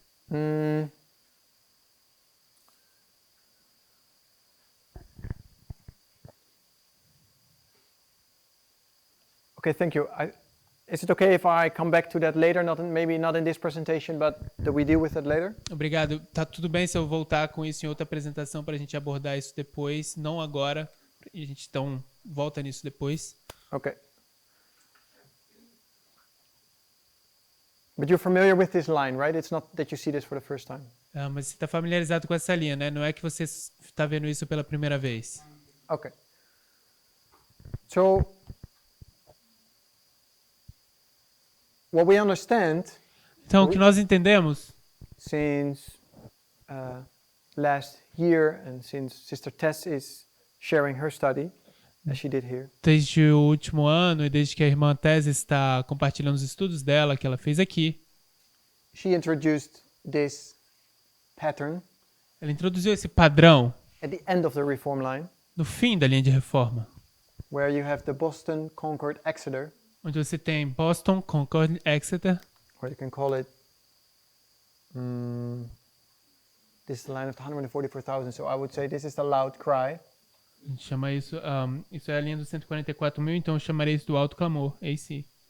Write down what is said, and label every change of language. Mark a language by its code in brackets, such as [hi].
[en] Mm. Okay, thank you. Is it okay if I come back to that later? Maybe not in this presentation, but that we deal with that later? [pt] Obrigado. Tá tudo bem se eu voltar com isso em outra apresentação para a gente abordar isso depois, não agora. E a gente então volta nisso depois. [en] Okay. But you're familiar with this line, right? It's not that you see this for the first time. [pt] Mas você está familiarizado com essa linha, né? Não é que você está vendo isso pela primeira vez. [en] Okay. So, what we understand [pt] Então, o que nós entendemos, [en] since last year and since Sister Tess is sharing her study, as she did here, [pt] desde o último ano e desde que a irmã Tese está compartilhando os estudos dela, que ela fez aqui, [en] she introduced this pattern [pt] ela introduziu esse padrão [en] at the end of the Reform line, [pt] no fim da linha de reforma, [en] where you have the Boston, Concord, Exeter, [pt] onde você tem Boston, Concord, Exeter, [en] or you can call it, this is the line of the 144,000, so I would say this is the loud cry. [pt] a gente chama isso, isso é a linha dos 144 mil, então eu chamarei isso do alto clamor, AC.